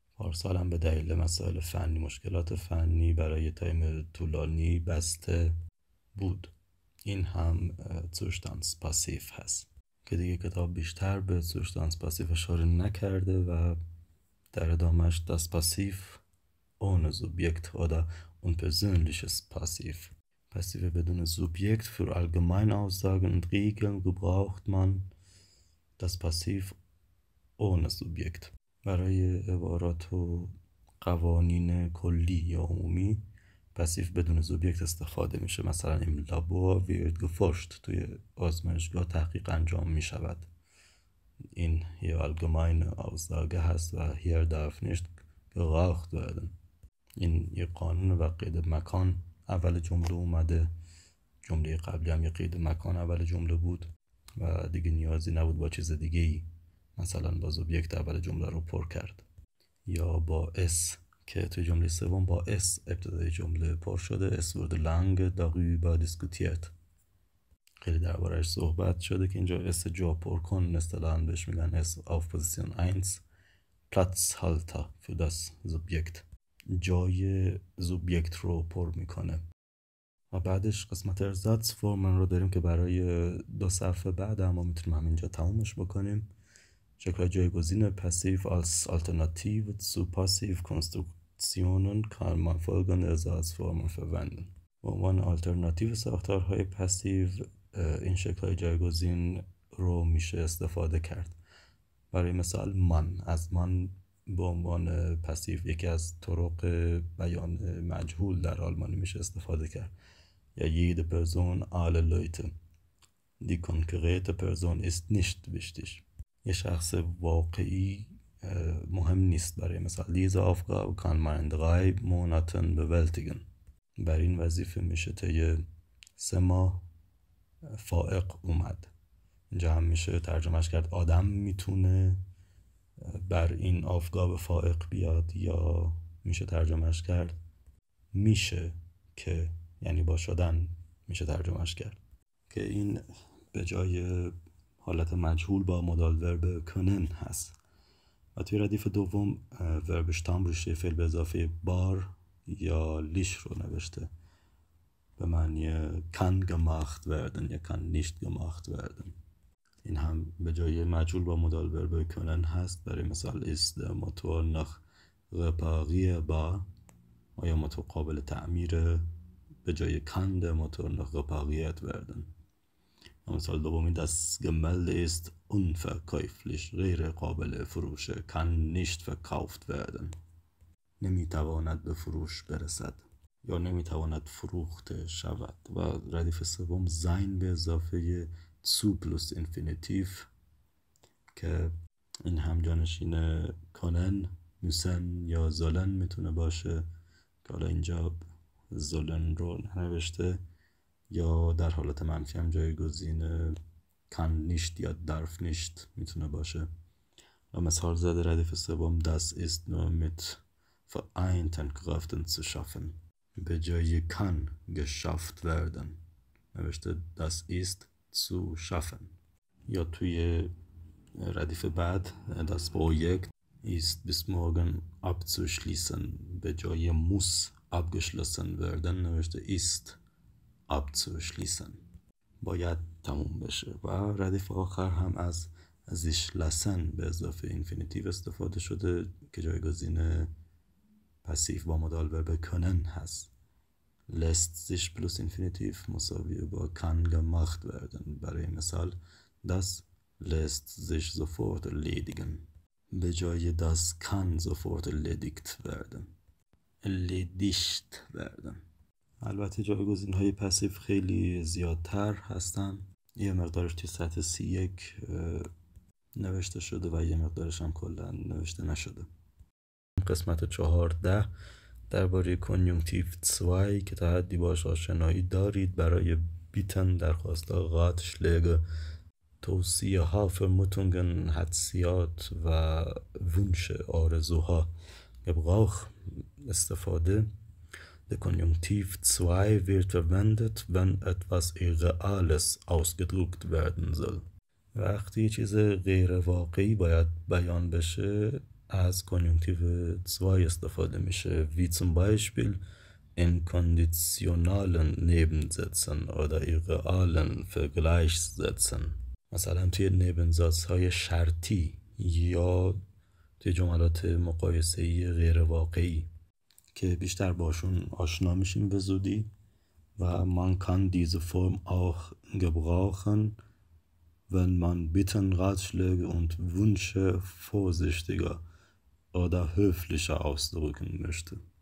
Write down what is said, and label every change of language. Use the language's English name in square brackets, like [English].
[Persian] پارسال هم به دلیل مسائل فنی، مشکلات فنی برای تایم طولانی بسته بود. این هم Zustandspassiv هست که دیگه کتاب بیشتر به Zustandspassiv اشاره نکرده و در ادامهش [German] das Passiv ohne Subjekt oder unpersönliches Passiv. Passiv [Persian] بدون [German] Subjekt. Für Allgemeinaussagen und Regeln gebraucht man das Passiv ohne Subjekt. [Persian] برای عبارات و قوانین کلی یا عمومی پاسیو بدون سوبجکت استفاده میشه. مثلا [German] im Labor wird geforscht، [Persian] توی آزمایشگاه تحقیق انجام میشود. این [German] hier allgemeine Aussage [Persian] هست و [German] hier darf nicht geraucht werden. [Persian] این یه قانون و قید مکان اول جمله اومده. جمله قبلی هم یه قید مکان اول جمله بود و دیگه نیازی نبود با چیز دیگه ای، مثلا با سوبجکت اول جمله رو پر کرد. یا با اس که توی جمله سوم با اس ابتدای جمله پر شده. [German] es wurde lange darüber diskutiert، [Persian] خیلی درباره‌اش صحبت شده، که اینجا اس جا پر کن اصطلاحاً بهش میگن اس [German] auf Position 1 Platzhalter für das Subjekt، [Persian] جای سوبجکت رو پر میکنه. و بعدش قسمت ارزاتس فرمن رو داریم که برای 2 صفحه بعد، اما میتونیم همینجا تمومش بکنیم. شکل جایگزین [German] passiv als Alternative zu Passivkonstruktionen kann man folgende Ersatzformen verwenden. [Persian] به عنوان آلترناتیو ساختارهای پسیو این شکل‌های جایگزین رو میشه استفاده کرد. برای مثال من، از من به عنوان پسیو یکی از طرق بیان مجهول در آلمانی میشه استفاده کرد. [German] یا jede Person, alle Leute. Die konkrete Person ist nicht wichtig. [Persian] یه شخص واقعی مهم نیست. برای مثال [German] diese Aufgabe kann man in 3 Monaten bewältigen. [Persian] بر این وظیفه میشه طی 3 ماه فائق اومد. اینجا هم میشه ترجمهش کرد آدم میتونه بر این Aufgabe فائق بیاد، یا میشه ترجمهش کرد میشه که، یعنی با شدن میشه ترجمهش کرد، که این به جای حالت مجهول با مدال ورب کنن هست. و توی ردیف دوم ورب شتام روشه فعل به اضافه بار یا لیش رو نوشته به معنی [German] kann gemacht werden [Persian] یا [German] kann nicht gemacht werden. [Persian] این هم به جای مجهول با مدال ورب کنن هست. برای مثال [German] ist der Motor noch reparierbar، [Persian] آیا موتور قابل تعمیر، به جای [German] kann der Motor noch repariert werden. [Persian] مثال دومی [German] das Gemälde ist unverkäuflich [Persian] غیر قابل فروشه [German] kann nicht verkauft werden. [Persian] نمیتواند به فروش برسد یا نمیتواند فروخته شود. و ردیف سوم sein به اضافه [German] zu plus infinitiv [Persian] که این هم جانشین کنن müssen یا sollen میتونه باشه که حالا اینجا sollen رو نوشته، یا در حالت منفی هم جایگزین [German] kann nicht [Persian] یا [German] darf nicht [Persian] میتونه باشه. و مثال زده ردیف سوم [German] das ist nur mit vereinten Kräften zu schaffen [Persian] به جای [German] kann geschafft werden [Persian] نوشته [German] das ist zu schaffen. [Persian] یا توی ردیف بعد [German] das Projekt ist bis morgen abzuschließen [Persian] به جای [German] muss abgeschlossen werden [Persian] نوشته [German] ist abzuschließen [Persian] باید تموم بشه. و ردیف آخر هم از [German] sich lassen [Persian] به اضافه اینفینیتیو استفاده شده که جایگزین پسیو با مدال ورب können هست. [German] lässt sich plus infinitiv [Persian] مساوی با [German] kann gemacht werden. [Persian] برای مثال [German] das lässt sich sofort erledigen [Persian] به جای [German] das kann sofort erledigt werden erledigt werden. [Persian] البته جایگزین های پسیو خیلی زیادتر هستن، یه مقدارش توی سطح C1 نوشته شده و یه مقدارش هم کلا نوشته نشده. قسمت 14 درباره کنیونکتیو 2 که تا حدی باش آشنایی دارید. برای بیتن درخواست‌ها Ratschläge توصیه ها Vermutungen حدسیات و Wünsche آرزوها Gebrauch استفاده. [German] Der Konjunktiv 2 wird verwendet, wenn etwas Irreales ausgedrückt werden soll. [Persian] وقتی چیز غیر واقعی باید بیان بشه از کنیونکتیو 2 استفاده میشه. [German] Wie zum Beispiel in konditionalen Nebensätzen oder irrealen Vergleichssätzen. [Persian] مثلا توی نبنزاتهای شرطی یا توی جملات مقایسه‌ای غیر واقعی که بیشتر باشون آشنا میشیم به زودی. [German] و man kann diese Form auch gebrauchen, wenn man Bitten, Ratschläge und Wünsche vorsichtiger oder höflicher ausdrücken möchte.